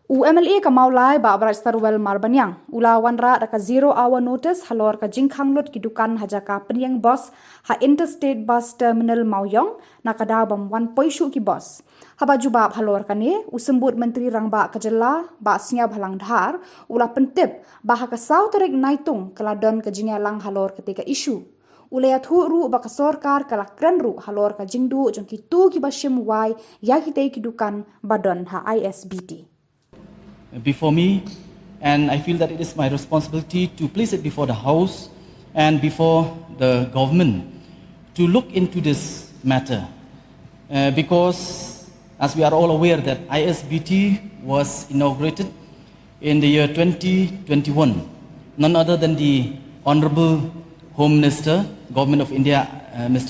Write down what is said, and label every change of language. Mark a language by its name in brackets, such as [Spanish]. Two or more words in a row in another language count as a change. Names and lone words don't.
[Khasi] MLA ka Mawlai ba abra starwell marbanyang ula Wanrah ka 0 hour notice halor ka jingkhang lot ki Dukan hajaka penyang bos ha [English] interstate bus terminal [Khasi] Mawyong nakadaw bam 1 poishu ki bos haba jubab halor ka ne usembut menteri rangba Khuborjylla ba snya bhalang dhar ula pentip ba ha ka sautarek naitung kaladon ka jingalang halor ketika isu ulaya thu ru ba ka sorkar kala kren ru halor ka jingdu jong ki tu ki bashim wai ya ki te ki Dukan badon ha Isbt [English] before me, and I feel that it is my responsibility to place it before the House and before the government to look into this matter. Because as we are all aware that Isbt was inaugurated in the year 2021, none other than the Honorable Home Minister, Government of India, Mr.